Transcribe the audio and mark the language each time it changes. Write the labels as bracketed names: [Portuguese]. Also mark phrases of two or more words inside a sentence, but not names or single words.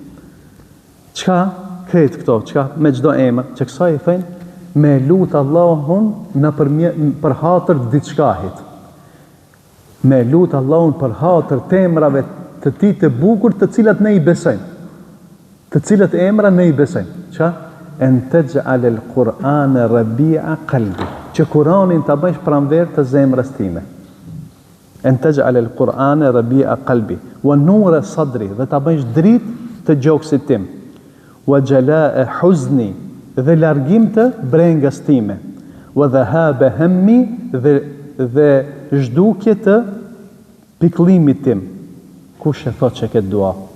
[Albanian] Çka kret këto? Çka me çdo emër? Që kësaj i thënë me lut Allahun për hatër diçkahit. Me lut Allahun për hatër të emrave të tij të bukur, të cilat ne i besojmë. Të cilat emra ne i besojmë. Çka? [Arabic] أن تجعل القرآن ربيع قلبي. [Albanian] Që Kur'anin ta bësh pranverë të zemrës time. [Arabic] أن تجعل القرآن ربيع قلبي ونور صدري, [Albanian] dhe ta bësh dritë të gjoksit tim. [Arabic] Wa jala'a huzni, [Albanian] dhe largim të brengës time. [Arabic] Wa dhahaba hammi, [Albanian] dhe zhdukje të pikëllimit tim. Kush e thot që këtë dua?